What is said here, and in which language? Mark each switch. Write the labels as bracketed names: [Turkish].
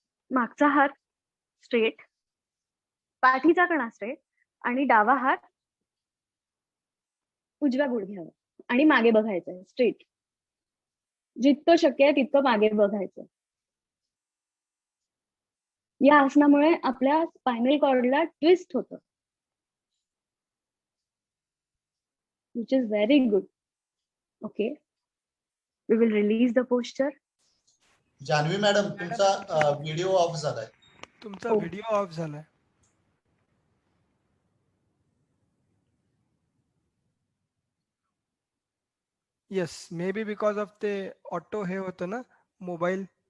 [Marathi] मागचा हात स्ट्रेट, पाठीचा कणा स्ट्रेट आणि डावा हात उजव्या गुडघ्यावर आणि मागे बघायचंय स्ट्रेट. जितकं शक्य आहे तितकं मागे बघायचं. या आसनामुळे आपल्या स्पायनल कॉर्डला ट्विस्ट होतं, [English] which is very good. Okay, we will release the posture. [Marathi] Janhvi madam, तुमचा व्हिडिओ ऑफ झालाय. तुमचा हो. व्हिडिओ ऑफ झालाय. [English] yes, maybe because of [Marathi] ते ऑटो हे होतं ना मोबाईल.